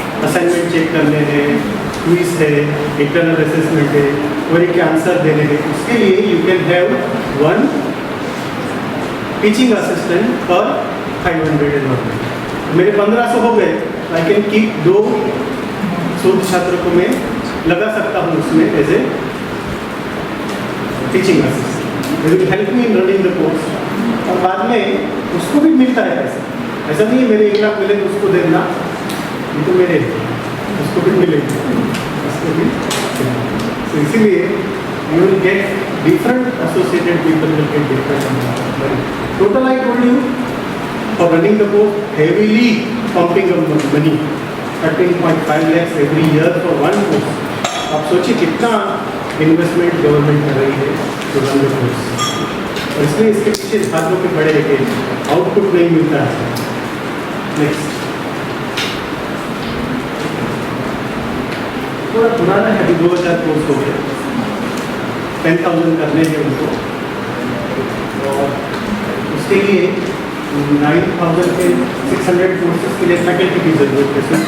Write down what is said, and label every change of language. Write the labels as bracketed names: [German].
[Hindi] Assignment check करने हैं, quiz है, इंटरनल असेसमेंट है, और एक आंसर देने हैं, उसके लिए [English] you can have 1 teaching assistant [Hindi] पर 500 मेरे 1500 हो गए, [English] I can keep [Hindi] 2 शोध छात्र को मैं लगा सकता हूँ उसमें [English] As a teaching assistant, will help me in running the course. [Hindi] और बाद में उसको भी मिलता है पैसा, ऐसा नहीं है मेरे 1 लाख मिले तो उसको देना, ये तो मेरे उसको भी मिलेगी, उसको भी। तो इसीलिए [English] You will get different associated people will get different amount of money. Total I told you for running the course, heavily pumping of money, 13.5 lakhs every year for one course. [Hindi] आप सोचिए कितना इन्वेस्टमेंट गवर्नमेंट कर रही है [English] to run the course, [Hindi] और इसलिए इसके पीछे भागों के बड़े है कि आउटपुट नहीं मिलता है। नेक्स्ट थोड़ा पुराना है, अभी 2000 कोर्स हो गया, 10,000 करने हैं उनको, और उसके लिए 9,600 कोर्सेज के लिए फैकल्टी की जरूरत है।